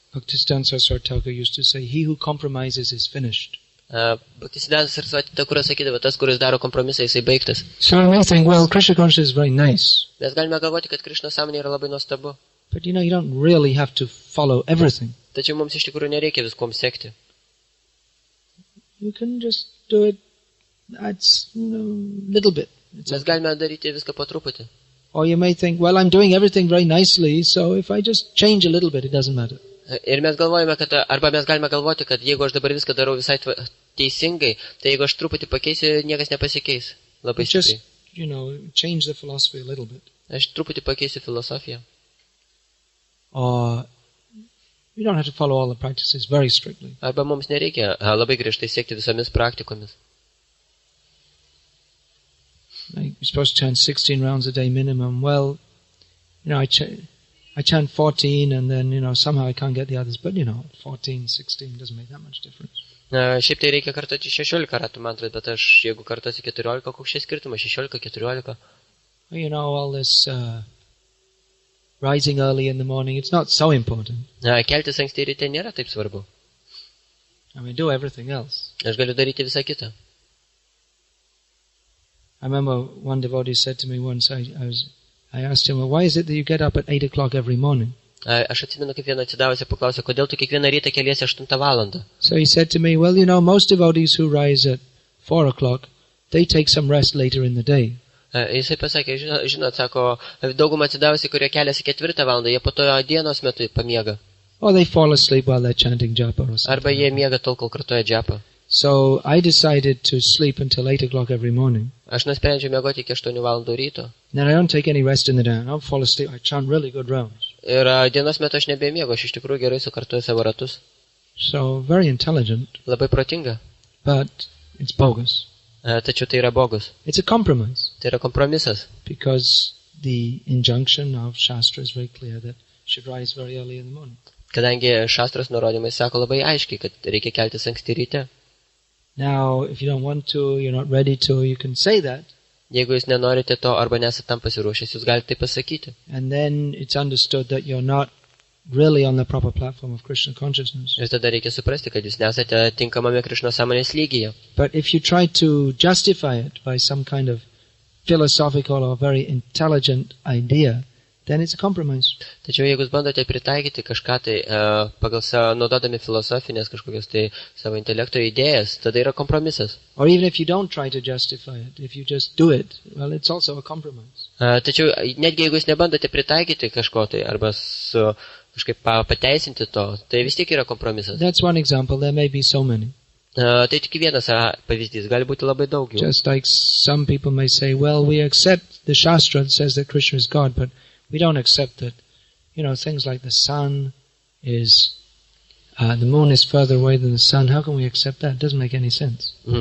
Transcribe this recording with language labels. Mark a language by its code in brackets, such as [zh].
[en] Bhaktisiddhanta Saraswati Thakur used to say, he who compromises is finished. [lt] Bhaktisiddhanta Saraswati Thakur sakydavo, tas, kuris daro kompromisą, jisai baigtas. [en] So we may think, well, Krishna consciousness is very nice. [lt] Mes galime galvoti, kad Krishna sąmonė yra labai nuostabu. [en] But you don't really have to follow everything. [lt] Tačiau mums iš tikrųjų nereikia viskom sekti. [en] You can just do it that's little bit. [lt] Mes galime daryti viską po truputį. [en] Or you may think, well, I'm doing everything very nicely, so if I just change a little bit, it doesn't matter. [lt] Ir mes galvojame, kad, arba mes galime galvoti, kad jeigu aš dabar viską darau visai teisingai, tai jeigu aš truputį pakeisiu, niekas nepasikeis. Labai stipriai. [en] Just, change the philosophy a little bit. [lt] Aš truputį pakeisiu filosofiją. [en] Or you don't have to follow all the practices very strictly. [lt] Arba mums nereikia labai griežtai siekti visomis praktikomis. [en] Like, you're supposed to chant 16 rounds a day minimum. Well, I chant 14 and then, somehow I can't get the others. But, 14, 16 doesn't make that much difference. [lt] Šiaip tai reikia kartoti 16 ratų mantras, bet aš, jeigu kartosi 14, koks čia skirtumas? 16, 14. [en] All this rising early in the morning, it's not so important. [lt] Keltis anksti ryte nėra taip svarbu. [en] Do everything else. [lt] Aš galiu daryti visą kitą. [en] I remember one devotee said to me once, I asked him, well, why is it that you get up at 8 o'clock every morning? [lt] Aš atsimenu, kaip vieną atsidavusią paklausė, kodėl tu kiekvieną rytą keliesi 8 valandą. [en] So he said to me, well, most devotees who rise at 4 o'clock, they take some rest later in the day. [lt] Jisai pasakė, žinot, sako, daugumą atsidavusi, kurie keliasi 4 valandą, jie po to dienos metu pamiega. [en] Or they fall asleep while they're chanting japa or something. [lt] Arba jie miega tol, kol kartoja džapą. [en] So I decided to sleep until 8 o'clock every morning. [lt] Aš nusprendžiau miegoti iki 8 valandų ryto. [en] Then I don't take any rest in the day. I don't fall asleep. I chant really good rounds. [lt] Ir dienos metu aš nebemiegu, aš iš tikrųjų gerai sukartoju savo ratus. [en] So very intelligent. [lt] Labai protinga. [en] But it's bogus. [lt] Tačiau tai yra bogus. [en] It's a compromise. [lt] Tai yra kompromisas. [en] Because the injunction of Shastra is very clear that you should rise very early in the morning. [lt] Kadangi Šastros nurodymai sako labai aiškiai, kad reikia keltis anksti ryte. [en] Now, if you don't want to, you're not ready to, you can say that. [lt] Jeigu jūs nenorite to arba nesate tam pasiruošęs, jūs galite tai pasakyti. [en] And then it's understood that you're not really on the proper platform of Krishna consciousness. [lt] Ir tada reikia suprasti, kad jūs nesate tinkamame Krishna sąmonės lygyje. [en] But if you try to justify it by some kind of philosophical or very intelligent idea, then it's a compromise. [lt] Tačiau jeigu jūs bandote pritaikyti kažką tai pagal naudodami filosofinės kažkokias tai savo intelekto idėjas, tada yra kompromisas. [en] Or even if you don't try to justify it, if you just do it, well, it's also a compromise. [lt] Tačiau netgi jeigu jūs nebandote pritaikyti kažko tai arba kažkaip pateisinti to, tai vis tiek yra kompromisas. [en] That's one example. There may be so many. [lt] Tai tik vienas pavyzdys, gali būti labai daug jų. [en] Just like some people may say, well, we accept the Shastra that says that Krishna is God, but we don't accept that, things like the sun is, the moon is further away than the sun. How can we accept that? It doesn't make any sense.